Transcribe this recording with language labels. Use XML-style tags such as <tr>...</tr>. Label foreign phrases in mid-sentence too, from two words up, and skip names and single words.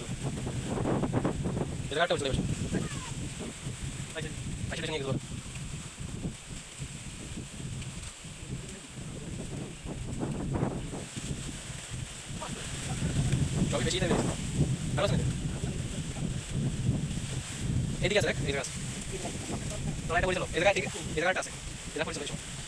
<id>Jaga terus. Ayo sini gitu. Coba bersih deh. Harus nih.</id> <bn>Edik আছে এদিকে আছে তোরা এটা বলেছিল এদিকে আছে এটা পড়ছিল এই সময়</bn>